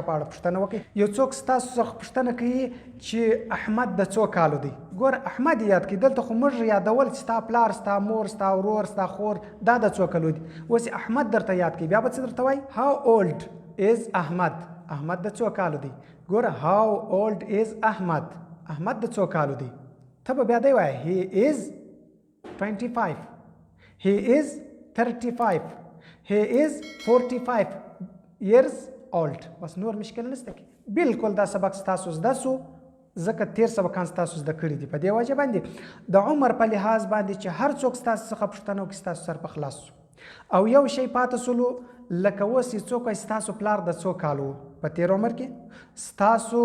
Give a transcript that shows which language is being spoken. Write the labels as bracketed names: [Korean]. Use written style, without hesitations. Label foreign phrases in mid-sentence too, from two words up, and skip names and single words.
[Pashto] په اړه پوښتنه وکړئ یو څوک ستاسو څخه پوښتنه کوي چې احمد د څو کالو دی ګوره احمد یاد کړئ دلته خو موږ یادول چې ستا پلار ستا مور ستا ورور ستا خور دا د څو کالو دی اوس احمد درته یاد کړئ بیا به څه درته وایي [English] How old is [Pashto] احمد د څو کالو دی ګوره [English] How old is [Pashto] احمد د څو کالو دی ته به بیا دی وایه [English] He is 25 he is 35 he is 45 years old [Pashto] بس نور مشکل نشته کې بالکل دا سبق ستاسو زده سو ځکه تیر سبقان ستاسو زده کړي دي په دې وجه باندې د عمر په لحاظ باندې چې هر څوک ستاسو څخه پوښتنه وکړي ستاسو سر په خلاص او یو شی پاتې سولو لکه اوس چې څوک ستاسو پلار د څو کالو په تیر عمر کې ستاسو